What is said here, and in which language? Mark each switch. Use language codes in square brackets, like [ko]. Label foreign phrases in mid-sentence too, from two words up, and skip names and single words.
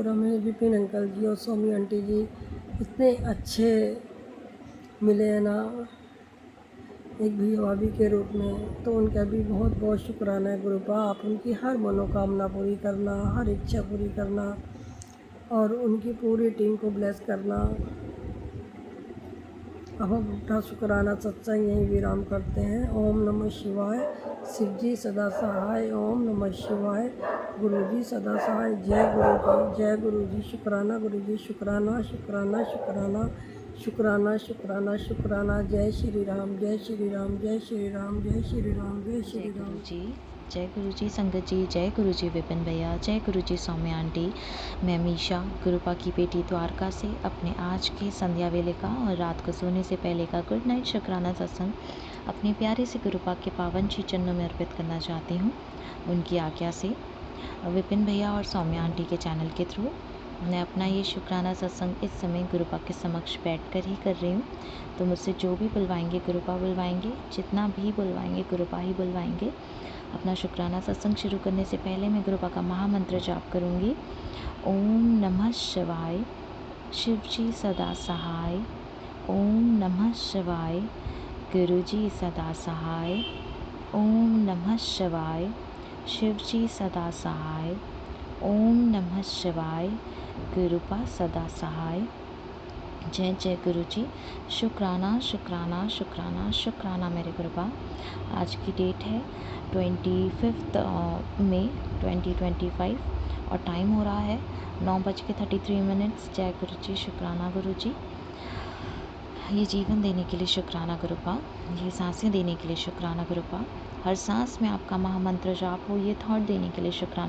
[hi] और हमें विपिन अंकल जी और स्वामी आंटी जी इतने अच्छे मिले हैं ना, एक भैया भाभी के रूप में, तो उनका भी बहुत बहुत शुक्राना है गुरुपा। आप उनकी हर मनोकामना पूरी करना, हर इच्छा पूरी करना और उनकी पूरी टीम को ब्लेस करना। अब हम अपना शुक्राना सत्संग यहीं विराम करते हैं। ओम नमः शिवाय। शिव जी सदा सहाय। ओम नमः शिवाय। गुरु जी सदा सहाय। जय गुरु जी, जय गुरु जी। शुक्राना गुरु जी, शुक्राना शुक्राना शुक्राना शुक्राना शुक्राना शुक्राना। जय श्री राम, जय श्री राम, जय श्री राम, जय श्री राम, जय श्री जय राम। गुरु जी, जय गुरु जी संगत जी, जय गुरु जी विपिन भैया, जय गुरु जी सौम्या आंटी। मैं मीशा गुरुपा की बेटी द्वारका से अपने आज के संध्या वेले का और रात को सोने से पहले का [en] good night [hi] शुक्राना सत्संग अपने प्यारे से गुरुपा के पावन श्री चरणों में अर्पित करना चाहती हूँ। उनकी आज्ञा से विपिन भैया और सौम्या आंटी के चैनल के थ्रू मैं अपना ये शुक्राना सत्संग इस समय गुरुपा के समक्ष बैठकर ही कर रही हूँ। तो मुझसे जो भी बुलवाएंगे गुरुपा बुलवाएंगे, जितना भी बुलवाएंगे गुरुपा ही बुलवाएंगे। अपना शुक्राना सत्संग शुरू करने से पहले मैं गुरुपा का महामंत्र जाप करूँगी। ओम नमः शिवाय। शिव जी सदा सहाय। ओम नमः शिवाय। गुरु जी सदा सहाय। ओम नमः शिवाय। शिव जी सदा सहाय। ओम नमः शिवाय। गुरुपा सदा सहाय। जय जय गुरु जी। शुक्राना शुक्राना शुक्राना शुक्राना मेरे गुरुपा। आज की डेट है 25 मई 2025 और टाइम हो रहा है 9:33। जय गुरु जी, शुक्राना गुरु जी। ये जीवन देने के लिए शुक्राना गुरुपा, ये सांसें देने के लिए शुक्राना गुरुपा, हर सांस में आपका महामंत्र जाप हो ये थॉट देने के लिए शुक्राना